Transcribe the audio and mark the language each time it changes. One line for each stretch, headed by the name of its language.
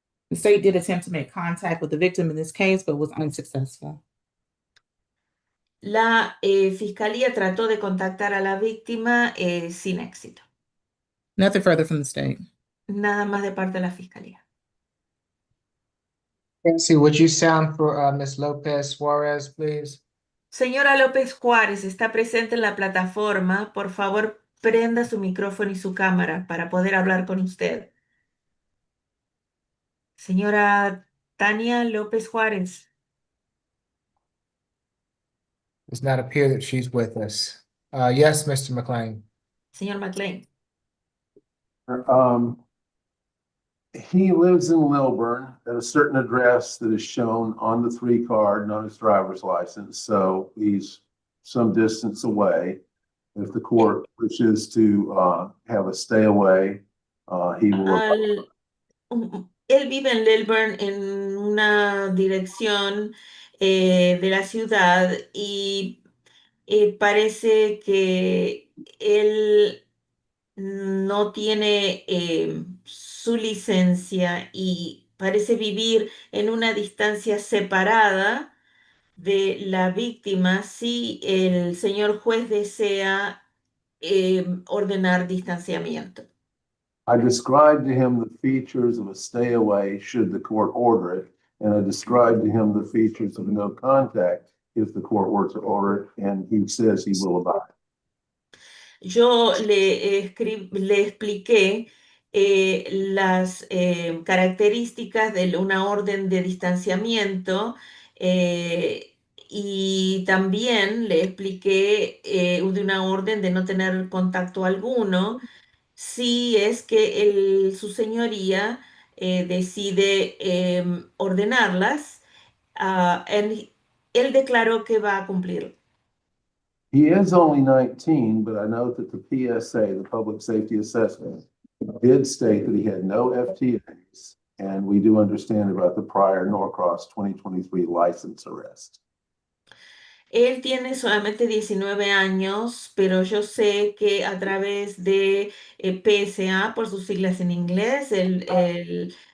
English: The state did attempt to make contact with the victim in this case, but was unsuccessful.
Spanish: La fiscalía trató de contactar a la víctima sin éxito.
English: Nothing further from the state.
Spanish: Nada más de parte de la fiscalía.
English: Nancy, would you sound for Ms. Lopez Suarez, please?
Spanish: Señora López Juárez, está presente en la plataforma. Por favor, prenda su micrófono y su cámara para poder hablar con usted. Señora Tania López Juárez.
English: Does not appear that she's with us. Yes, Mr. McLean.
Spanish: Señor McLean.
English: He lives in Lilburn at a certain address that is shown on the 3 card, on his driver's license. So he's some distance away. If the court wishes to have a stay away, he will.
Spanish: Él vive en Lilburn en una dirección de la ciudad y parece que él no tiene su licencia y parece vivir en una distancia separada de la víctima si el señor juez desea ordenar distanciamiento.
English: I described to him the features of a stay away should the court order it. And I described to him the features of no contact if the court were to order it, and he says he will abide.
Spanish: Yo le expliqué las características de una orden de distanciamiento y también le expliqué de una orden de no tener contacto alguno si es que su señoría decide ordenarlas. Él declaró que va a cumplir.
English: He is only 19, but I note that the PSA, the Public Safety Assessment, did state that he had no FTAs, and we do understand about the prior Norcross 2023 license arrest.
Spanish: Él tiene solamente 19 años, pero yo sé que a través de PSA, por sus siglas en inglés, eh,